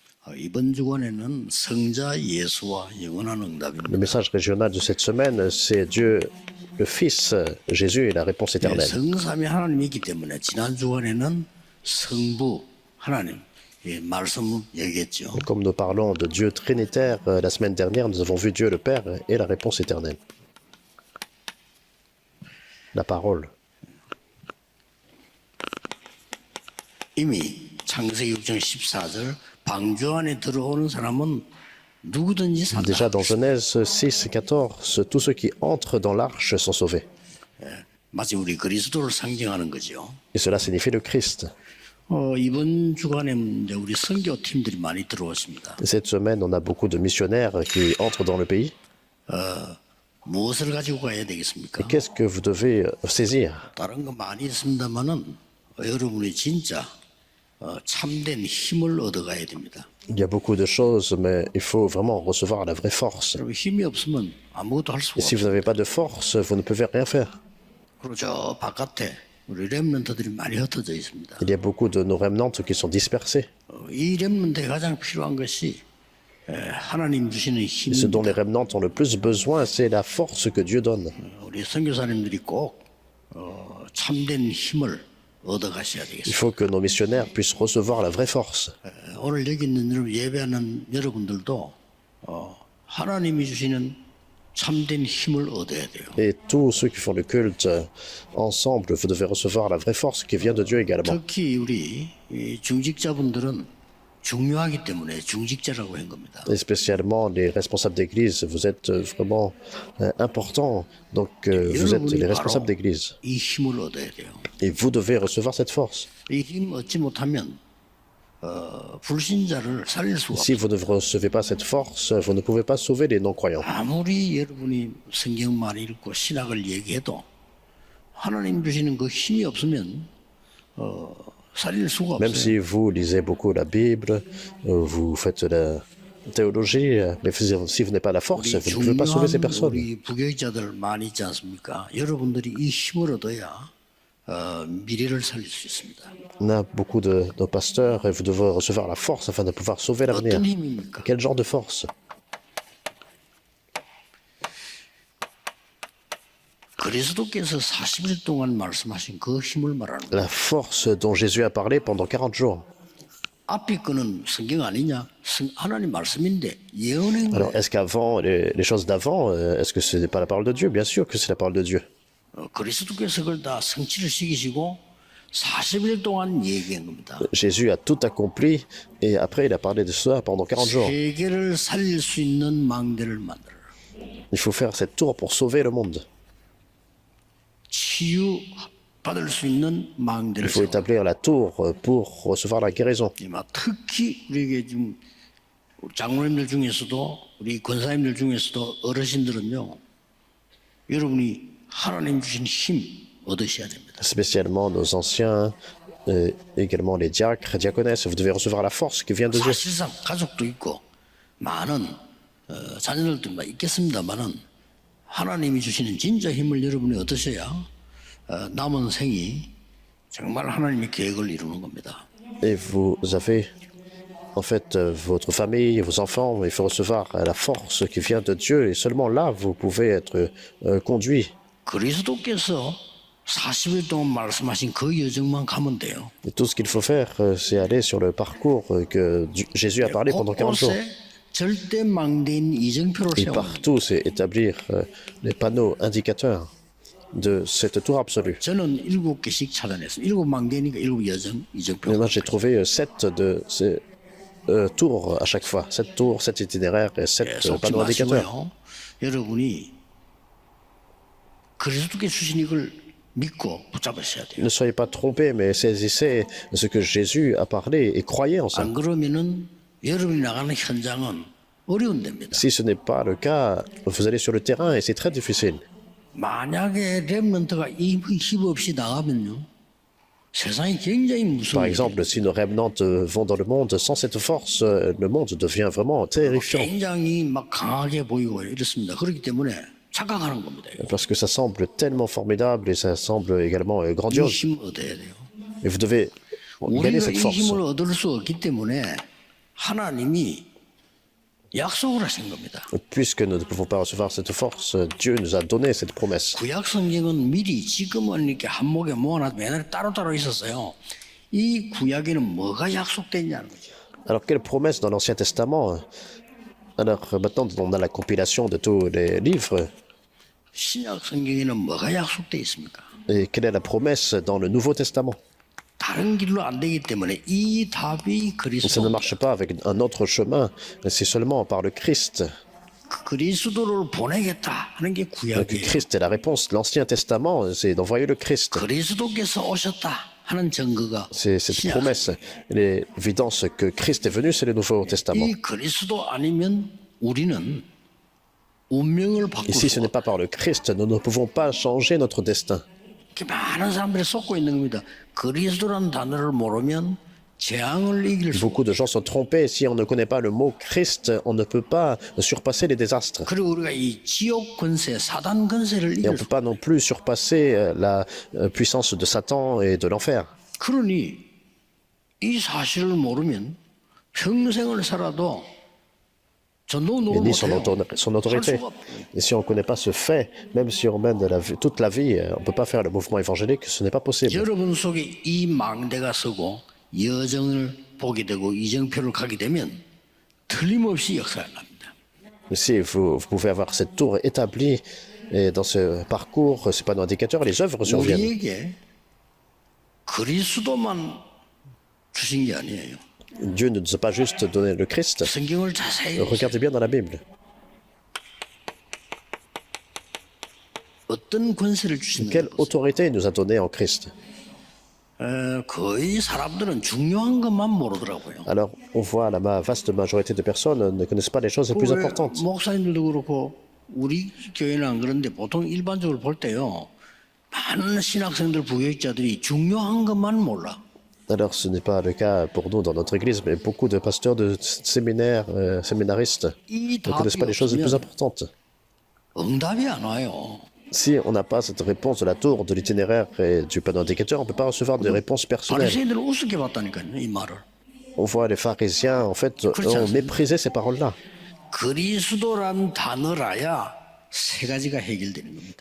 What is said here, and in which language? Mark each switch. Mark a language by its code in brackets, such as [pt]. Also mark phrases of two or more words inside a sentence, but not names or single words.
[ko] 이번 주간에는 성자 예수와 영원한 응답입니다. [fr] Le message régional de cette semaine, c'est Dieu, le Fils, Jésus et la réponse éternelle. [ko] 성삼위 하나님이 있기 때문에 지난 주간에는 성부 하나님 말씀을 얘기했죠. [fr] Comme nous parlons de Dieu trinitaire, la semaine dernière, nous avons vu Dieu le Père et la réponse éternelle. La parole. [ko] 이미 창세기 6장 14절 방주 안에 들어오는 사람은 누구든지 산다. [fr] Déjà dans Genèse 6, 14, tous ceux qui entrent dans l'arche sont sauvés. [ko] 마치 우리 그리스도를 상징하는 거죠. [fr] Et cela signifie le Christ. [ko] 이번 주간에 이제 우리 선교팀들이 많이 들어왔습니다. [fr] Cette semaine, on a beaucoup de missionnaires qui entrent dans le pays. [ko] 무엇을 가지고 가야 되겠습니까? [fr] Et qu'est-ce que vous devez saisir? [ko] 다른 거 많이 있습니다만은 여러분이 진짜 참된 힘을 얻어가야 됩니다. [fr] Il y a beaucoup de choses, mais il faut vraiment recevoir la vraie force. [ko] 여러분 힘이 없으면 아무것도 할 수가 [fr] Et si vous [ko] 없어요. [fr] n'avez pas de force, vous ne pouvez rien faire. [ko] 그리고 저 바깥에 우리 렘넌트들이 많이 흩어져 있습니다. [fr] Il y a beaucoup de nos remnants qui sont dispersés. [ko] 이 렘넌트에 가장 필요한 것이 하나님 주시는 [fr] Et ce dont [ko] 힘입니다. [fr] les remnants ont le plus besoin, c'est la force que Dieu donne. [ko] 우리 선교사님들이 꼭 참된 힘을 얻어가셔야 [fr] Il [ko] 되겠습니다. [fr] faut que nos missionnaires puissent recevoir la vraie force. [ko] 오늘 여기 있는 여러분 예배하는 여러분들도 하나님이 주시는 참된 힘을 얻어야 돼요. [fr] Et tous ceux qui font le culte ensemble, vous devez recevoir la vraie force qui vient de Dieu également. [ko] 특히 우리 이 중직자분들은 중요하기 때문에 중직자라고 한 겁니다. [fr] Et spécialement les responsables d'église, vous êtes vraiment importants. Donc vous êtes les [ko] 여러분이 [fr] responsables [ko] 바로 [fr] d'église. [ko] 이 힘을 얻어야 돼요. [fr] Et vous devez recevoir cette force. [ko] 이 힘 얻지 못하면 불신자를 살릴 수가 [fr] Si [ko] 없어요. [fr] vous ne recevez pas cette force, vous ne pouvez pas sauver les non-croyants. [ko] 아무리 여러분이 성경 많이 읽고 신학을 얘기해도 하나님 주시는 그 힘이 없으면 살릴 수가 [fr] Même [ko] 없어요. [fr] si vous lisez beaucoup la Bible, vous faites de la théologie, mais si vous n'avez pas la force, [ko] 우리 [fr] vous ne pouvez pas sauver ces [ko] 중요한 [fr] personnes. [ko] 우리 부교육자들 많이 있지 않습니까? 여러분들이 이 힘을 얻어야 미래를 살릴 수 있습니다. [fr] On a beaucoup de nos pasteurs et vous devez recevoir la force afin de pouvoir sauver l'avenir. [ko] 어떤 힘입니까? [fr] Quel genre de force? [ko] 그리스도께서 40일 동안 말씀하신 그 힘을 말하는 거예요. [fr] La force dont Jésus a parlé pendant 40 jours. [ko] 앞에 거는 성경 아니냐? 하나님 말씀인데 예언인 [fr] Alors, [ko] 거예요. [fr] est-ce qu'avant, les choses d'avant, est-ce que ce n'est pas la parole de Dieu? Bien sûr que c'est la parole de Dieu. [ko] 그리스도께서 그걸 다 성취를 시키시고 40일 동안 얘기한 겁니다. [fr] Jésus a tout accompli et après il a parlé de cela pendant 40 jours. [ko] 세계를 살릴 수 있는 망대를 만들어. [fr] Il faut faire cette tour pour sauver le monde. [ko] 치유 받을 수 있는 망대를 [fr] Il faut [ko] 세워. [fr] établir la tour pour recevoir la guérison. [ko] 특히 우리에게 지금 장로님들 중에서도 우리 권사님들 중에서도 어르신들은요. 여러분이 하나님 주신 힘 얻으셔야 됩니다. [fr] Spécialement nos anciens, également les diacres, diaconesses, vous devez recevoir la force qui vient de Dieu. [ko] 사실상 가족도 있고 많은 자녀들도 있겠습니다만은 하나님이 주시는 진짜 힘을 여러분이 얻으셔야 남은 생이 정말 하나님의 계획을 이루는 겁니다. [fr] Et vous avez, en fait, votre famille, vos enfants, il faut recevoir la force qui vient de Dieu et seulement là, vous pouvez être conduit. [ko] 그리스도께서 40일 동안 말씀하신 그 여정만 가면 돼요. [fr] Et tout ce qu'il faut faire, c'est aller sur le parcours que Jésus a parlé pendant 40 jours. [ko] 곳곳에 절대 망대인 이정표를 [fr] Et [ko] 세우는 [fr] partout, c'est établir les panneaux indicateurs de cette tour absolue. [ko] 저는 7개씩 찾아냈어요. 7망대니까 7여정 이정표. [fr] Et moi, j'ai trouvé 7 de ces tours à chaque fois. 7 tours, 7 itinéraires et 7 [ko] 속지 [fr] panneaux indicateurs. [ko] 마시고요. 여러분이 그리스도께 주신 이걸 믿고 붙잡으셔야 돼요. [fr] Ne soyez pas trompés, mais saisissez ce que Jésus a parlé et croyez en ça. [ko] 안 그러면은 여러분이 나가는 현장은 어려운 데입니다. [fr] Si ce n'est pas le cas, vous allez sur le terrain et c'est très difficile. [ko] 만약에 렘넌트가 힘 없이 나가면요. 세상이 굉장히 [fr] Par [ko] 무서워요. [fr] exemple, si nos remnants vont dans le monde sans cette force, le monde devient vraiment terrifiant. [ko] 굉장히 막 강하게 보이고 이렇습니다. 그렇기 때문에 착각하는 겁니다. [fr] Parce que ça semble tellement formidable et ça semble également [ko] 이 [fr] grandiose. [ko] 힘을 얻어야 돼요. [fr] Et vous devez gagner [ko] 우리가 [fr] cette [ko] 이 [fr] force. [ko] 힘을 얻을 수 없기 때문에 하나님이 약속을 하신 겁니다. [fr] Puisque nous ne pouvons pas recevoir cette force, Dieu nous a donné cette promesse. [ko] 구약 성경은 미리 지금은 이렇게 한목에 모아놨고 옛날에 따로따로 있었어요. 이 구약에는 뭐가 약속됐냐는 거죠. [fr] Alors, quelle promesse dans l'Ancien Testament? Alors, maintenant, on a la compilation de tous les livres. [ko] 신약 성경에는 뭐가 약속돼 있습니까? [fr] Et quelle est la promesse dans le Nouveau Testament? [ko] 다른 길로 안 되기 때문에 이 답이 [fr] Ça ne [ko] 그리스도. [fr] marche pas avec un autre chemin, c'est seulement par le Christ. [ko] 그리스도를 보내겠다 하는 게 [fr] Donc, [ko] 구약이에요. [fr] Christ est la réponse. L'Ancien Testament, c'est d'envoyer le Christ. [ko] 그리스도께서 오셨다 하는 증거가 [fr] C'est cette [ko] 신약. [fr] promesse, l'évidence que Christ est venu, c'est le Nouveau Testament. [ko] 이 그리스도 아니면 우리는 운명을 바꿀 [fr] Et si ce [ko] 수 [fr] n'est pas par le Christ, nous ne pouvons pas changer notre destin. [ko] 이렇게 많은 사람들이 속고 있는 겁니다. 그리스도라는 단어를 모르면 재앙을 이길 수. [fr] Beaucoup de gens sont trompés. Si on ne connaît pas le mot Christ, on ne peut pas surpasser les désastres. [ko] 그리고 우리가 이 지옥 권세, 사단 권세를 [fr] Et on [ko] 이길 [fr] ne peut [ko] 수. [fr] pas non plus surpasser la puissance de Satan et de l'enfer. [ko] 그러니 이 사실을 모르면 평생을 살아도 전도 [fr] Et [ko] 누구 [fr] ni [ko] 못해요. [fr] son [ko] 할 [fr] autorité. [ko] 수가 없어요. [fr] Et si on ne connaît pas ce fait, même si on mène toute la vie, on ne peut pas faire le mouvement évangélique, ce n'est pas possible. [ko] 여러분 속에 이 망대가 서고 여정을 보게 되고 이정표를 가게 되면 틀림없이 역사를 납니다. [fr] Si vous pouvez avoir cette tour établie, et dans ce parcours, ce panneau indicateur, les œuvres surviennent. [ko] 우리에게 그리스도만 주신 게 아니에요. [fr] Dieu ne nous a pas juste donné le Christ. [ko] 성경을 자세히 [fr] Regardez bien dans la Bible. [ko] 어떤 권세를 주시는가 [fr] Quelle [ko] 보세요. [fr] autorité il nous a donné en Christ? [ko] 거의 사람들은 중요한 것만 모르더라고요. [fr] Alors, on voit la vaste majorité de personnes ne connaissent pas les choses les plus [ko] 왜 [fr] importantes. [ko] 목사님들도 그렇고 우리 교회는 안 그런데 보통 일반적으로 볼 때요. 많은 신학생들 부교육자들이 중요한 것만 몰라. [fr] Alors, ce n'est pas le cas pour nous dans notre église, mais beaucoup de pasteurs de séminaires, séminaristes, [ko] 이 [fr] ne connaissent [ko] 답이 [fr] pas les choses les plus [ko] 없으면 [fr] importantes. [ko] 응답이 안 와요. [fr] Si on n'a pas cette réponse de la tour, de l'itinéraire et du panneau indicateur, on ne peut pas recevoir de réponses personnelles. [ko] 바리새인들을 우습게 봤다니까요, 이 말을. [fr] On voit les pharisiens, en fait, ont méprisé ces paroles-là. [ko] 그리스도란 단어라야 세 가지가 해결되는 겁니다.